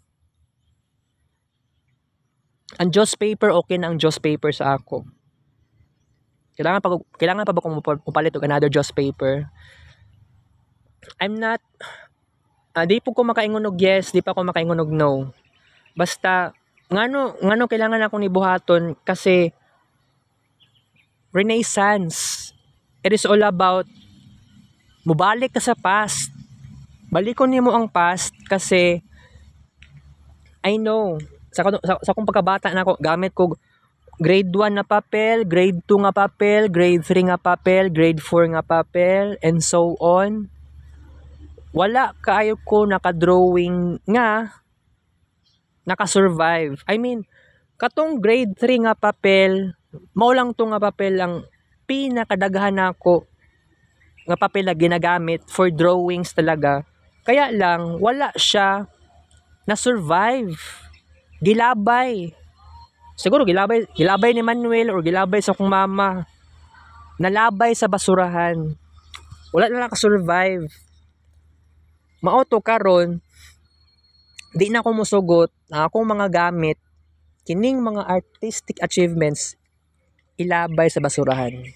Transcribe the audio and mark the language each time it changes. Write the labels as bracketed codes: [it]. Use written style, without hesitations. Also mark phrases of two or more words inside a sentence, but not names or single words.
[ceb] Ang Joss paper, okay na ang Joss paper sa ako. Kailangan pa ba kung mupalit og another Joss paper? [en] I'm not, [ceb] di po ko makaingon og yes, di pa ko makaingon og no. Basta, ngano kailangan akong nibuhaton kasi Renaissance. [en] It is all about [ceb] mubalik ka sa [en] past. [ceb] Balikon niyo mo ang past kasi [en] I know [ceb] sa akong pagkabata na ako gamit ko grade 1 na papel, grade 2 nga papel, grade 3 nga papel, grade 4 nga papel, [en] and so on. [ceb] Wala kaayo ko naka-drawing nga naka-survive. [en] I mean, [ceb] katong grade 3 nga papel, mao lang to nga papel ang pinakadaghan nako nga papel na ginagamit [en] for drawings [ceb] talaga. Kaya lang wala siya na survive. Gilabay. Siguro gilabay ni Manuel or gilabay sa akong mama. Nalabay sa basurahan. Wala na naka-survive. Maoto karon di na ako musugot ang akong mga gamit kining mga [en] artistic achievements [ceb] ilabay sa basurahan.